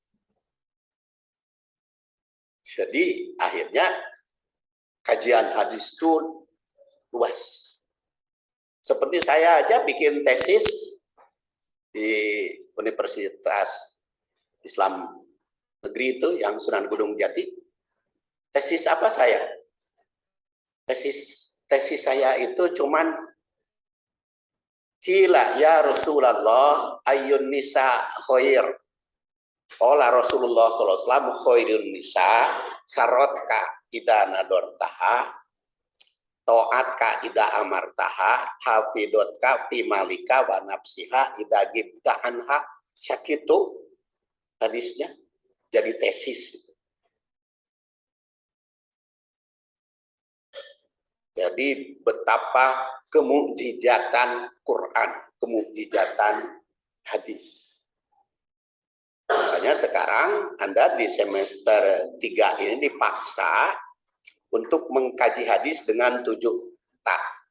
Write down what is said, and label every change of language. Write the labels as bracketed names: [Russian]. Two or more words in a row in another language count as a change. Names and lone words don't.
[Indonesian] Jadi akhirnya kajian hadis itu luas. Seperti saya aja bikin tesis di Universitas Islam Negeri itu yang Sunan Gunung Jati. Tesis apa saya? Tesis saya itu cuman Kila [Arabic] يا رسول الله أي النساء خير. قال رسول الله صلى الله عليه وسلم خير النساء سرتك إذا نظرتها أطاعتك إذا أمرتها حفظتك في مالك ونفسها إذا غبت عنها. [Indonesian] Sakitu hadisnya jadi tesis. Jadi betapa kemukjizatan Quran, kemukjizatan hadis. Makanya sekarang Anda di semester 3 ini dipaksa untuk mengkaji hadis dengan 7 tak.